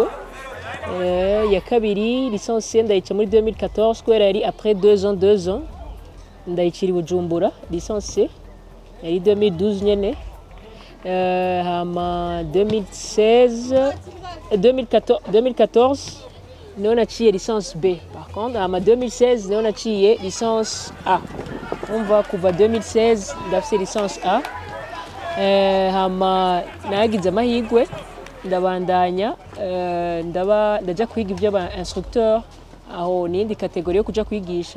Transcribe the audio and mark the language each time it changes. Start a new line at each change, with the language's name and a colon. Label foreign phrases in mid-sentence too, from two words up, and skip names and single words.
Rundi: Ya kabiri licence ndayica muri 2014 kubera yari après 2 ans ndayicira i Bujumbura licence yari 2012 nyene. Hama 2014 niho naciye licence B.
French: Par contre
Rundi: hama 2016 niho naciye licence A. Umva kuva 2016 ndafise licence A. Hama nagize amahirwe ndabandanya ndaja kwiga iby'aba instructeur aho nindi kategori yo kuja kwigisha.